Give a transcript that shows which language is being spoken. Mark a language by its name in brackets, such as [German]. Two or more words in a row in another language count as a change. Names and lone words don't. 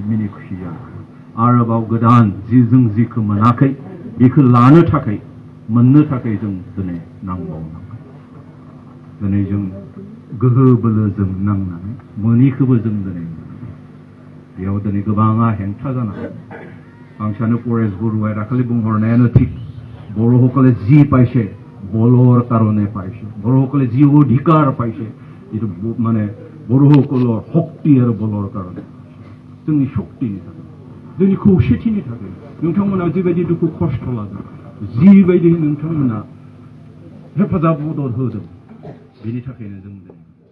[Bodo] मिनि खुसि जानांगोन आरोबाव गोदान जों जिखौ मोनाखै बेखौ लानो थाखाय मोननो थाखाय जों दिनै नांबावनांगोन दिनै जों गोहो बोलोजों नांनानै मोनिखौबो जों दिनै बेयाव दिनै गोबाङा हेंथा जानांगौ आं सानो परेश बरुवाया दाखालि बुंहरनायानो थिग बर' [Assamese] সকলে যি পাইছে বলৰ কাৰণে পাইছে বড়োসকলে যি অধিকাৰ পাইছে এইটো মানে বড়োসকলৰ শক্তি আৰু বলৰ কাৰণে [Bodo] जोंनि शक्तिनि थाखाय जोंनि खौसेथिनि थाखाय नोंथांमोना जिबायदि दुखु खस्थ' लादों जिबायदि नोंथांमोना हेफाजाब मदद होदों बेनि थाखायनो जों